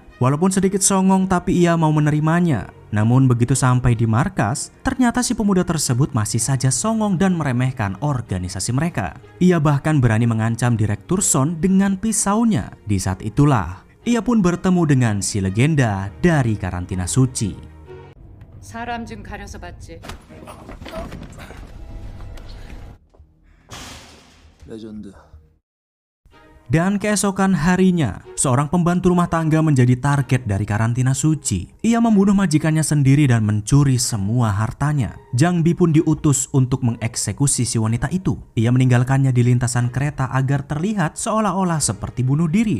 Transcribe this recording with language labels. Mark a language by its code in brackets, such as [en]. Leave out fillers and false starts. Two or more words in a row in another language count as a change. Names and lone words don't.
[id] Walaupun sedikit songong tapi ia mau menerimanya. Namun begitu sampai di markas, ternyata si pemuda tersebut masih saja songong dan meremehkan organisasi mereka. Ia bahkan berani mengancam direktur Son dengan pisaunya. Di saat itulah ia pun bertemu dengan si legenda dari Karantina Suci. [ko] 사람 좀 가려서 봤지. 레전드. [id] Dan keesokan harinya, seorang pembantu rumah tangga menjadi target dari Karantina Suci. Ia membunuh majikannya sendiri dan mencuri semua hartanya. Jangbi pun diutus untuk mengeksekusi si wanita itu. Ia meninggalkannya di lintasan kereta agar terlihat seolah-olah seperti bunuh diri.